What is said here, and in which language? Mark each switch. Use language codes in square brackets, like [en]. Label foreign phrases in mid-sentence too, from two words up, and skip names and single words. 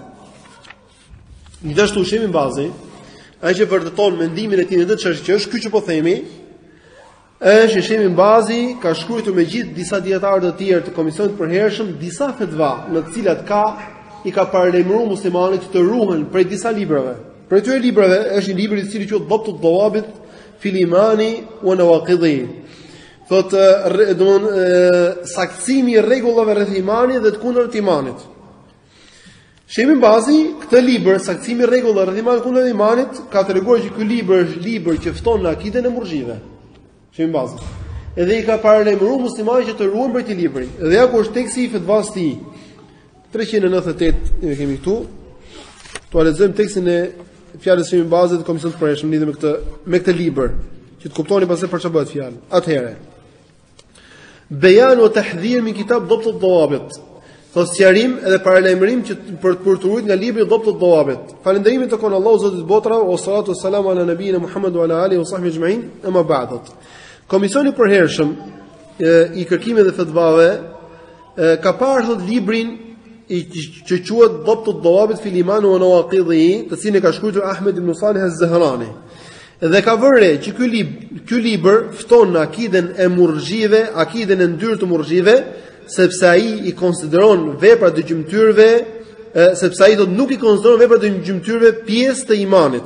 [sq] Gjithashtu Sheikh Bazi, ai që vërteton mendimin e tij në këtë çështje që është ky që po themi, është Sheikh Bazi ka shkruar me gjithë disa dietarë të tjerë të komisionit të përhershëm disa fetva në të cilat i ka paralajmëruar muslimanët të ruhen prej disa librave. Për këtyre librave është një libër i cili quhet Dabtu Dawabit fil imani wa nawaqidhi. Thot saktësimi i rregullave rreth imanit dhe të kundërt imanit. Sheikh Bazi këtë libër saktësimi i rregullave rreth imanit dhe kundërt imanit ka treguar që ky libër është libër që fton në akiden e murxhive. Sheikh Bazi. Edhe i ka paralajmëruar muslimanët që të ruhen prej këtij libri. Dhe ja ku është teksti i fetvas tij. 398 e kemi këtu. Tu lexojmë tekstin e fjalës së Sheikh Bazit të komisionit të përhershëm lidhur me këtë libër, që të kuptoni pastaj për çfarë bëhet fjalë. Atëherë. [ar] بيان وتحذير من كتاب ضبط الضوابط. [sq] Thos sqarim edhe paralajmërim që për të ruajtur nga libri Dabt ad-Dawabit. Falënderimi të kon Allahu Zotit të botrave, [ar] والصلاة والسلام على نبينا محمد وعلى آله وصحبه أجمعين. أما بعد. [sq] Komisioni i përhershëm i kërkimeve dhe fetvave ka parë thot librin që quhet Dabt ad-Dawabit fil iman wa nawaqidhi, të cilin e ka shkruar Ahmed ibn Salih az-Zahrani. Dhe ka vënë që ky libër fton në akiden e murxhive, akiden e ndyrë të murxhive, sepse ai i konsideron veprat e gjymtyrëve, sepse ai nuk i konsideron veprat e gjymtyrëve pjesë të imanit.